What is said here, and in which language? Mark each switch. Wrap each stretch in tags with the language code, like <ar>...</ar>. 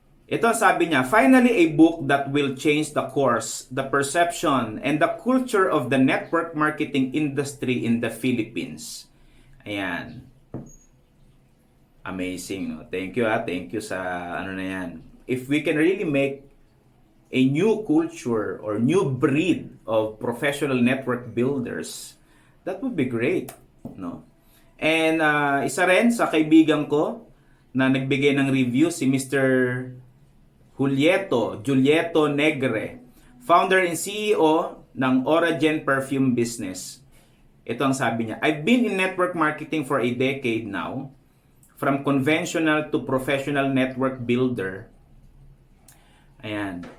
<tl>Ito ang sabi niya,</tl> <en>finally a book that will change the course, the perception, and the culture of the network marketing industry in the Philippines.</en> <tl>Ayan. Amazing. No?</tl> <en>Thank you Thank you</en> <tl>sa na yan.</tl> <en>If we can really make a new culture or new breed of professional network builders, that would be great. No?</en> <tl>And isa rin sa kaibigan ko na nagbigay ng review, si Mr.</tl> <en>Julieto Negre, founder and CEO ng Oragen Perfume Business.</en> <tl>Ito ang sabi niya,</tl> <en>I've been in network marketing for a decade now, from conventional to professional network builder. Ayan.</en>